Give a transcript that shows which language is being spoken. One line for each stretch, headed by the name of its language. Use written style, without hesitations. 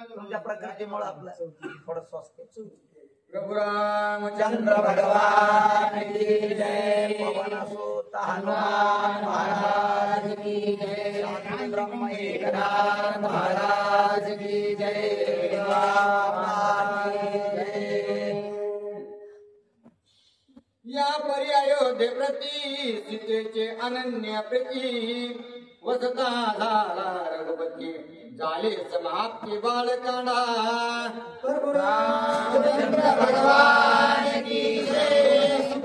Marathi: तुमच्या प्रकृतीमुळे आपलं थोडं स्वास्थ्य
Hindi: प्रभु रामचंद्र भगवान की जय। पवन सुत हनुमान महाराज की जय। ब्रह्म एकनाथ महाराज की जय। राम की जय।
Marathi: या परी अयोध्ये प्रती सीतेचे अनन्य प्रीती वसता झाला रघुपती झाले समाप्ती बाळकांडा।
Hindi: प्रभु रामचंद्र भगवान की जय।